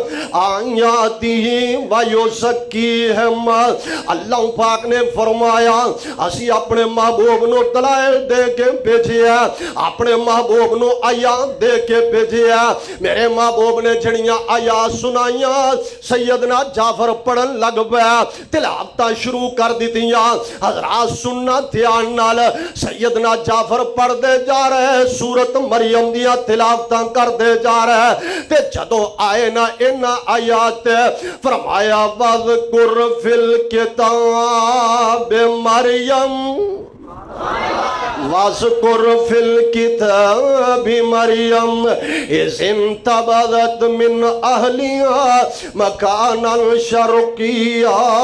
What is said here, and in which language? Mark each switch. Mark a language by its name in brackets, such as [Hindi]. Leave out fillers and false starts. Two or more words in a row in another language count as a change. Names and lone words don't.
[Arabic] آیاتہ ویزکیہم، [Punjabi] اللہ پاک نے فرمایا اسی اپنے محبوب نو دلائل دے کے بھیجیا، اپنے محبوب نو آیات دے کے بھیجیا، میرے محبوب نے جڑیاں آیات سنائیاں، سیدنا جعفر پڑھن لگ پیا، تلاوتاں شروع کر دیتیاں، حضرات سننا دھیان نال، سیدنا جعفر پڑھ دے جا رہے، سورت مریم دیاں تلاوتاں کر دے جا رہے، تے جدو آئے نا انہاں آیات فرمایا [Arabic] وَذْكُرْ فِي الْكِتَابِ مریم وَاذْكُرْ فِي الْكِتَابِ مریم اِذْ انْتَبَذَتْ مِنْ أَهْلِهَا مَكَانًا شَرْقِيًّا